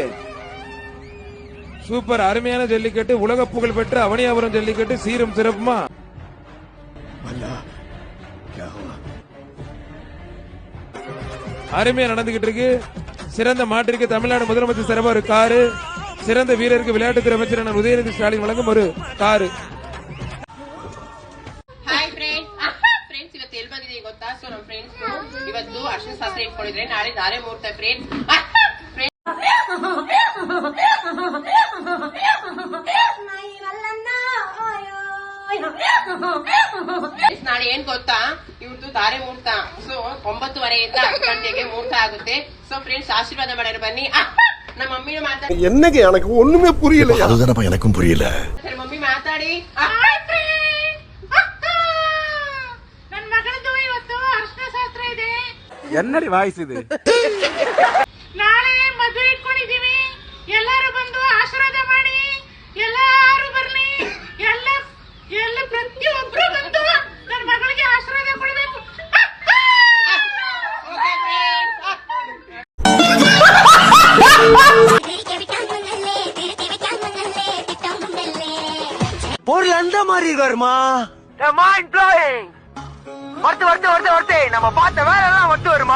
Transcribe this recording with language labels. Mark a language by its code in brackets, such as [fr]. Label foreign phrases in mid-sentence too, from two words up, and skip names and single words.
[ta] சூப்பர், அருமையான ஜல்லிக்கட்டு, உலக புகழ் பெற்ற அவனியாபுரம் ஜல்லிக்கட்டு சீரும் சிறப்புமா அருமையா நடந்துகிட்டு இருக்கு. சிறந்த மாட்டிற்கு தமிழ்நாடு முதலமைச்சர் சிறப்பா ஒரு காரு, சிறந்த வீரருக்கு விளையாட்டுத்துறை அமைச்சர் உதயநிதி ஸ்டாலின் வழங்கும் ஒரு காரு. [kn] ಗೊತ್ತಾ? ಸೊ ನಮ್ಮ ಫ್ರೆಂಡ್ಸ್ ಇವತ್ತು ಅರ್ಶಿನ ಶಾಸ್ತ್ರ ಇಟ್ಕೊಂಡಿದ್ರೆ ನಾಳೆ ಧಾರೆ ಮುಹೂರ್ತ ಫ್ರೆಂಡ್ಸ್. ನಾಳೆ ಏನ್ ಗೊತ್ತಾ, ಇವ್ರದ್ದು ಧಾರೆ ಮುಹೂರ್ತ. ಸೊ 9:30 10 ಗಂಟೆಗೆ ಮುಹೂರ್ತ ಆಗುತ್ತೆ. ಸೊ ಫ್ರೆಂಡ್ಸ್ ಆಶೀರ್ವಾದ ಮಾಡೋರು ಬನ್ನಿ. ನಮ್ಮ ಮಮ್ಮಿ ಮಾತಾಡಿ. [ta] என்னங்க எனக்கு ஒண்ணுமே புரியல. அதுதானப்பா எனக்கும் புரியல. [kn] ಸರಿ ಮಮ್ಮಿ ಮಾತಾಡಿ. [ta] என்னடி வாய்ஸ் இது? [kn] ನಾಳೆ ಮದುವೆ ಇಟ್ಕೊಂಡಿದೀವಿ, ಎಲ್ಲರೂ ಬಂದು ಆಶೀರ್ವಾದ ಮಾಡಿ. ಎಲ್ಲರೂ ಬರ್ಲಿ, ಎಲ್ಲ ಪ್ರತಿಯೊಬ್ರು ಬಂದು ನನ್ನ ಮಗಳಿಗೆ ಆಶೀರ್ವಾದ ಕೊಡಬೇಕು. [ta] பொருள் அந்த மாதிரி இருக்காருமா. [en] mind blowing. [ta] ஒருத்தே நம்ம பார்த்த வேலை எல்லாம் ஒட்டு வருமா?